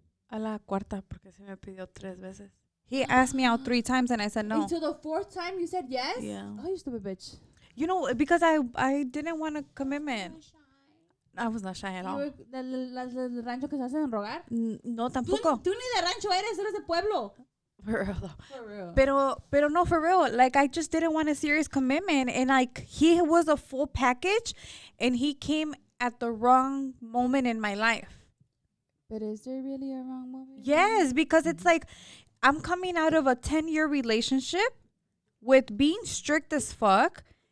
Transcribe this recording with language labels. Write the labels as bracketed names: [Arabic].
[Spanish] a la cuarta, porque se me pidió 3 veces. [English] He asked me out 3 times and I said no. Until the 4th time you said yes? Yeah. Oh, you stupid bitch. You know, because I didn't want a commitment. I was not shy at all. [Spanish] Del rancho que se hacen rogar. No, tampoco. Tú ni de rancho eres de pueblo. [English] For real though. For real. [Spanish] Pero no, [English] for real. Like, I just didn't want a serious commitment. And like, he was a full package and he came at the wrong moment in my life. But is there really a wrong moment? Yes, because it's like, I'm coming out of a 10-year relationship with being strict as fuck.